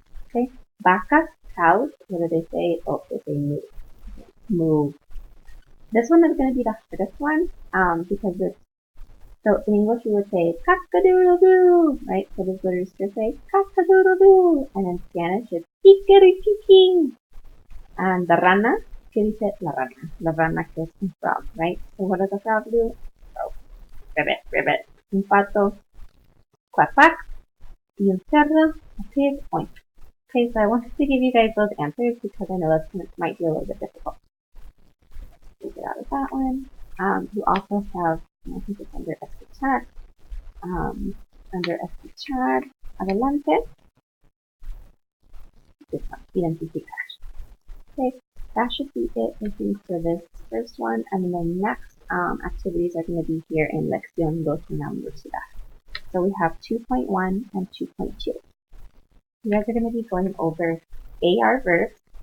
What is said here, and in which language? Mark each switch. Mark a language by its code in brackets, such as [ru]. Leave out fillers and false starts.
[en] Okay, vacas, cows, what do they say? Oh, they say moo. Move. This one is going to be the hardest one because it's, so in English we would say cock-a-doodle-doo, right? So does the rooster say cock-a-doodle-doo? And in Spanish it's kikiriki. [es] And the rana, ¿qué dice la rana? [en] La rana que es un frog, right? So what does a frog do? Frog. Ribbit, ribbit. [es] Un pato, quack, quack. Y un cerdo, a pig, oink. [en] Okay, so I wanted to give you guys those answers because I know this might be a little bit difficult. Get out of that one. You also have, I think it's under escuchar. Under escuchar, adelante. This one, identificar. Okay, that should be it, I think, for this first one. And the next activities are going to be here in Lección 2 en la Universidad. So we have 2.1 and 2.2. You guys are going to be going over AR verbs.